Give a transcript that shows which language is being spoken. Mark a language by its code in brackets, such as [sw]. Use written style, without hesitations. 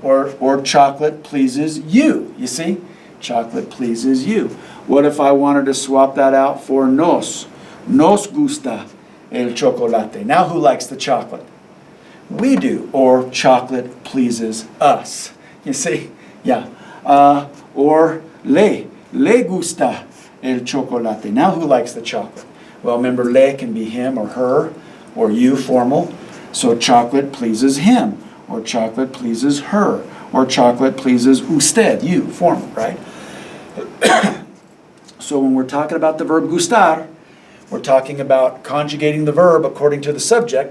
[en] Or chocolate pleases you. You see? Chocolate pleases you. What if I wanted to swap that out for nos? [es] Nos gusta el chocolate. [en] Now who likes the chocolate? We do. Or chocolate pleases us. You see? Yeah. [es] Or le gusta el chocolate. [en] Now who likes the chocolate? Well, remember, le can be him or her or you, formal. So chocolate pleases him, or chocolate pleases her, or chocolate pleases usted, you, formal, right? So when we're talking about the verb gustar, we're talking about conjugating the verb according to the subject.